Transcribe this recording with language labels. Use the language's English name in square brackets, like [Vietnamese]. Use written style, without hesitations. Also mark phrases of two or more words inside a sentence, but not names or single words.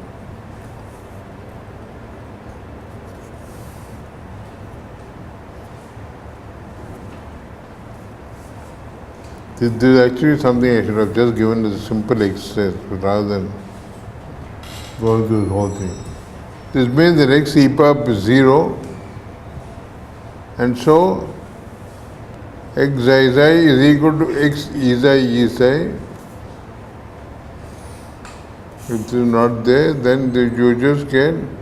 [English] This is actually something I should have just given as a simple exercise rather than going through the whole thing. This means that x e power is 0, and so x xi xi is equal to x e xi e xi. If it is not there, then you just get.